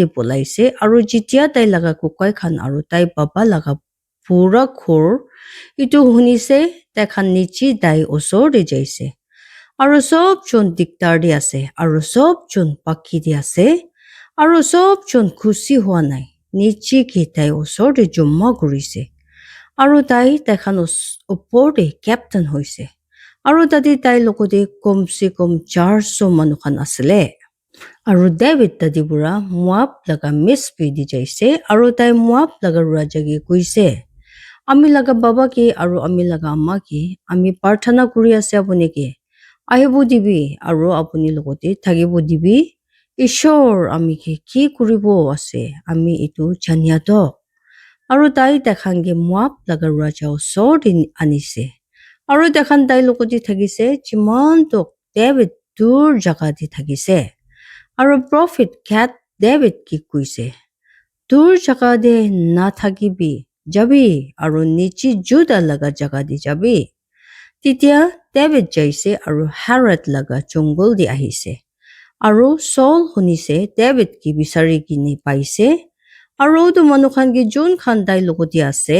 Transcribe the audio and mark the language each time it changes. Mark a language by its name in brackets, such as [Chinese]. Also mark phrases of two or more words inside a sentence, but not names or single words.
[Naga Pidgin] পলাইছে আৰু যেতিয়া তাই লাগা কুকাই খান আৰু তাই বাবা লাগা পুৰা খোৰ ইটো শুনিছে তাই খান নিচি তাই ওচৰতে যাইছে আৰু সব জন দিগদাৰ দি আছে আৰু সব জন পাকি দি আছে আৰু সব জন খুশি হোৱা নাই নিচি কি তাই ওচৰতে জমা কৰিছে আৰু তাই খান ওপৰতে কেপ্টেইন হৈছে Aro tadi tai lokoti komse kom 400 manukan asile. Aro David tadi pura Moab laga mispi di jaise aro tai Moab laga raja ki kuise. Ami laga baba ki aro ami laga amma ki ami parthana kuri ase apuni ki. Ahibu dibi aro apuni lokoti thagibu dibi. Ishor ami ki kuribo ase ami itu jania do. Aro tai takhange Moab laga raja osor din anise. Aro takhan tai lokoti thagise jiman tok David dur jaga di thagise. Aro prophet Gad David ki kuise. Dur jaga de na thagibi jabi aro nichi Juda laga jaga di jabi. Titia David jaise aro Harod laga jungol di ahise. Aro Saul hunise David ki bisari kini paise. Aro udu manukhan ki Jun khan dai logoti ase.